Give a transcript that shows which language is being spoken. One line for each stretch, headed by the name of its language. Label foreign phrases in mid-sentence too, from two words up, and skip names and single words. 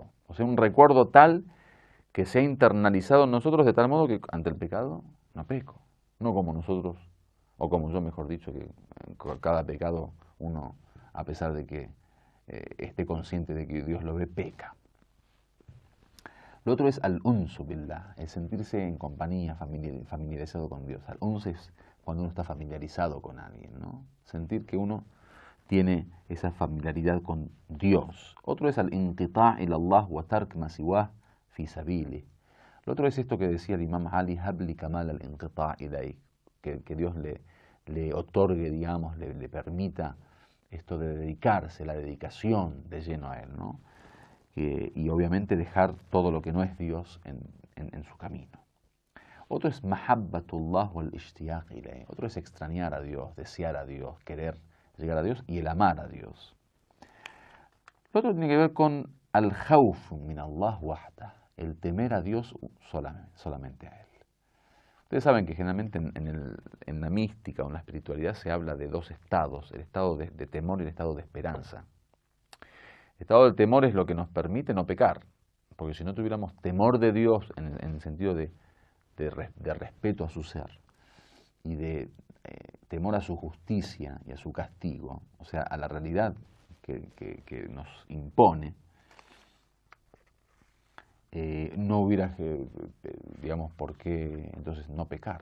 Spanish: O sea, un recuerdo tal que se ha internalizado en nosotros de tal modo que ante el pecado no peco, no como nosotros, o como yo, mejor dicho, que cada pecado uno, a pesar de que esté consciente de que Dios lo ve, peca. Lo otro es
Arabic: الأنس بالله,
Spanish: el sentirse en compañía, familiarizado con Dios. Al-uns es cuando uno está familiarizado con alguien, ¿no? Sentir que uno tiene esa familiaridad con Dios. Otro es
Arabic: الانقطاع إلى الله وترك ما سواه في سبيلي.
Spanish: Lo otro es esto que decía el imam Ali,
Arabic: هب لي كمال الانقطاع إليك,
Spanish: que Dios le otorgue, digamos, le permita esto de dedicarse, la dedicación de lleno a Él, ¿no? Y obviamente dejar todo lo que no es Dios en su camino. Otro es
Arabic: محبة الله والاشتياق إليه.
Spanish: Otro es extrañar a Dios, desear a Dios, querer llegar a Dios y el amar a Dios. Lo otro tiene que ver con
Arabic: الخوف من الله وحده,
Spanish: el temer a Dios solamente a Él. Ustedes saben que generalmente en la mística o en la espiritualidad se habla de dos estados, el estado de temor y el estado de esperanza. El estado del temor es lo que nos permite no pecar, porque si no tuviéramos temor de Dios en el sentido de respeto a su ser y de temor a su justicia y a su castigo, o sea, a la realidad que nos impone, no hubiera, digamos, por qué entonces no pecar.